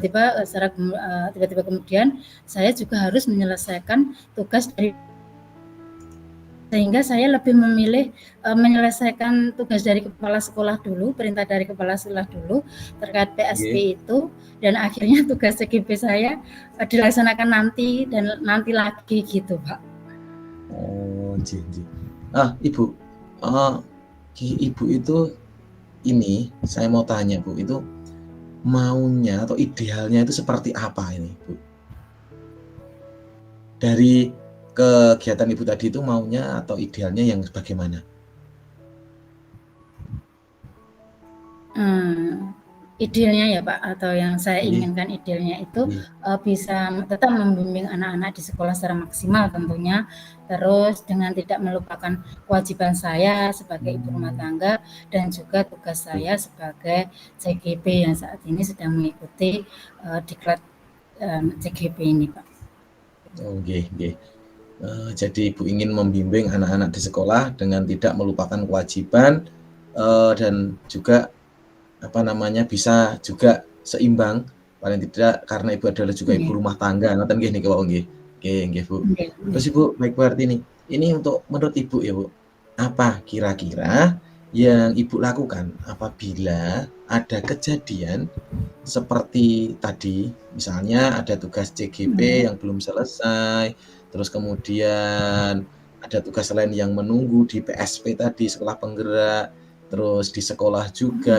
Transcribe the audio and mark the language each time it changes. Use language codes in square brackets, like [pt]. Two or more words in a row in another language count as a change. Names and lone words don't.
[id] tiba-tiba kemudian saya juga harus menyelesaikan tugas dari sehingga saya lebih memilih, menyelesaikan tugas dari kepala sekolah dulu, perintah dari kepala sekolah dulu terkait nggih. PSP itu, dan akhirnya tugas CGP saya, dilaksanakan nanti dan nanti lagi gitu, Pak. [jv] Oh, nggih nggih. [id] Ibu, eee, Ibu itu ini, saya mau tanya Bu, itu maunya atau idealnya itu seperti apa ini Bu? Dari kegiatan Ibu tadi itu maunya atau idealnya yang bagaimana? Idealnya ya Pak, atau yang saya Nggih inginkan idealnya itu, nggih. bisa tetap membimbing anak-anak di sekolah secara maksimal tentunya, terus dengan tidak melupakan kewajiban saya sebagai ibu rumah Mmm, tangga dan juga tugas nggih. saya sebagai CGP yang saat ini sedang mengikuti, diklat, CGP ini Pak. [jv] Oh, nggih nggih. [id] Jadi Ibu ingin membimbing anak-anak di sekolah dengan tidak melupakan kewajiban, dan juga apa namanya, bisa juga seimbang, paling tidak karena Ibu adalah juga ibu Iya, rumah tangga, [jv] ngoten nggih niki wau nggih. Nggih nggih, [id] Bu. nggih Terus nggih. Ibu, baik berarti nih, ini untuk menurut Ibu ya, Bu, apa kira-kira yang Ibu lakukan apabila ada kejadian seperti tadi, misalnya ada tugas CGP Iya, yang belum selesai, terus kemudian ada tugas lain yang menunggu di PSP tadi, sekolah penggerak, terus di sekolah juga,